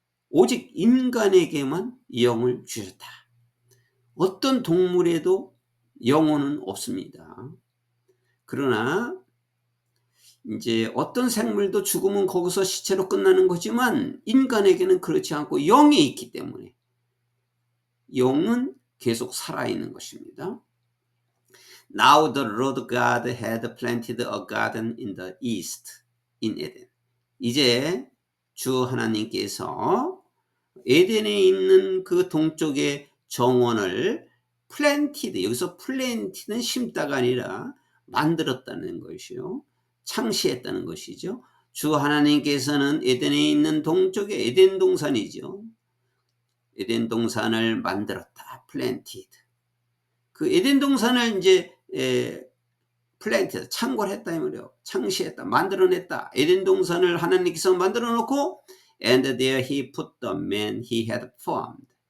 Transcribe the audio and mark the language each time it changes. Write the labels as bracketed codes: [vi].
[ko] 오직 인간에게만 영을 주셨다. 어떤 동물에도 영혼은 없습니다. 그러나 이제 어떤 생물도 죽으면 거기서 시체로 끝나는 거지만 인간에게는 그렇지 않고 영이 있기 때문에 영은 계속 살아있는 것입니다. [en] Now the Lord God had planted a garden in the east, in Eden. [ko] 이제 주 하나님께서 에덴에 있는 그 동쪽의 정원을 planted, 여기서 planted는 심다가 아니라 만들었다는 것이요. 창시했다는 것이죠. 주 하나님께서는 에덴에 있는 동쪽의 에덴 동산이죠. 에덴 동산을 만들었다. planted. 그 에덴 동산을 이제 플랜트, 창궐했다 이 말이에요. 창시했다, 만들어냈다. 에덴 동산을 하나님께서 만들어 놓고 [en] and there he put the man he had formed.